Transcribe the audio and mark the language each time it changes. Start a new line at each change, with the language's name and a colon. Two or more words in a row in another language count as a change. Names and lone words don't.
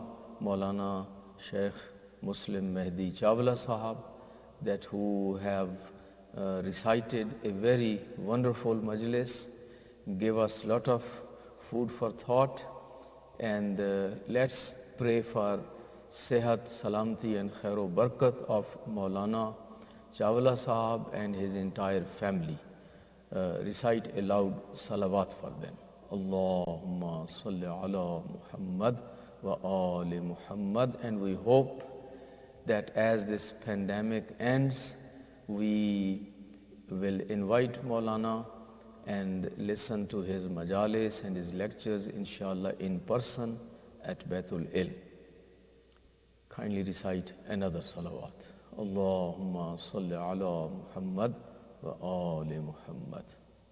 English: Maulana Sheikh Muslim Mehdi Chawla Sahab that who have recited a very wonderful majlis, gave us a lot of food for thought, and let's pray for
Urdu: صحت، سلامتی
English: and
Urdu: خیر برکات
English: of Maulana Chawla Sahab and his entire family. Recite a loud salawat for them.
Arabic: اللهم صل على محمد وآل محمد.
English: And we hope that as this pandemic ends, we will invite Maulana and listen to his majalis and his lectures, inshallah, in person at Baitul Ilm. Kindly recite another salawat.
Arabic: اللهم صل على محمد وآل محمد.